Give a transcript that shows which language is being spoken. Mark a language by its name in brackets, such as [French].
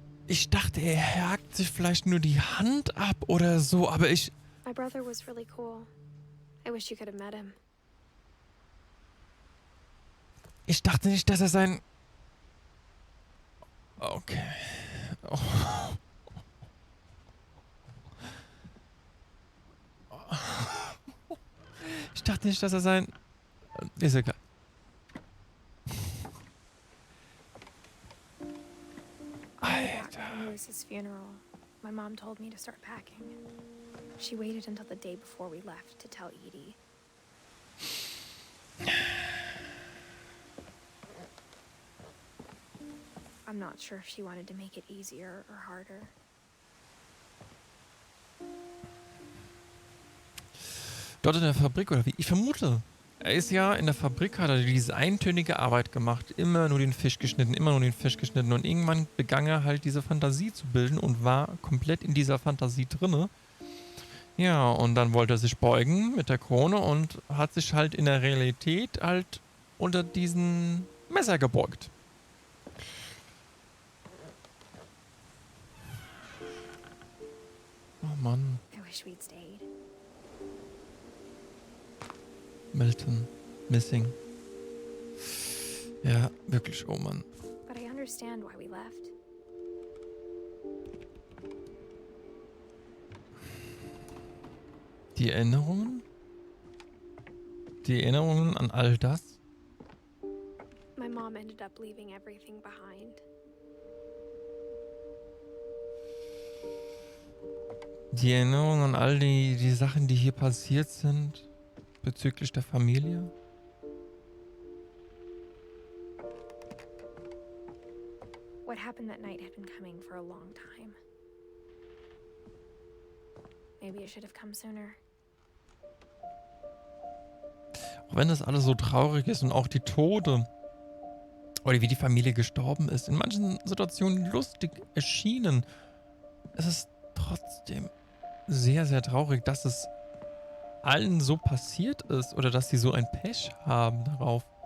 [German] Ich dachte, er hakt sich vielleicht nur die Hand ab oder so, aber ich... [English] My brother was really cool. I wish you could have met him. [German] Ich dachte nicht, dass er sein... Okay. Oh. Ich dachte nicht, dass er sein... Ist egal. [English] Back from Lewis's funeral, my mom told me to start packing. She waited until the day before we left to tell Edie. I'm not sure if she wanted to make it easier or harder. [German] Dort in der Fabrik oder wie? Ich vermute. Er ist ja in der Fabrik, hat er diese eintönige Arbeit gemacht. Immer nur den Fisch geschnitten, immer nur den Fisch geschnitten. Und irgendwann begann er halt diese Fantasie zu bilden und war komplett in dieser Fantasie drinne. Ja, und dann wollte er sich beugen mit der Krone und hat sich halt in der Realität halt unter diesen Messer gebeugt. Oh Mann. [English] I wish we'd stayed. [German] Milton. Missing. Ja, wirklich, oh Mann. [English] But I understand why we left. [German] Die Erinnerungen? Die Erinnerungen an all das? [English] My mom ended up leaving everything behind. [German] Die Erinnerungen an all die Sachen, die hier passiert sind bezüglich der Familie? [English] What happened that night had been coming for a long time. Maybe it should have come sooner. [German] Auch wenn das alles so traurig ist und auch die Tode oder wie die Familie gestorben ist, in manchen Situationen lustig erschienen, es ist trotzdem sehr, sehr traurig, dass es allen so passiert ist oder dass sie so ein Pech haben darauf.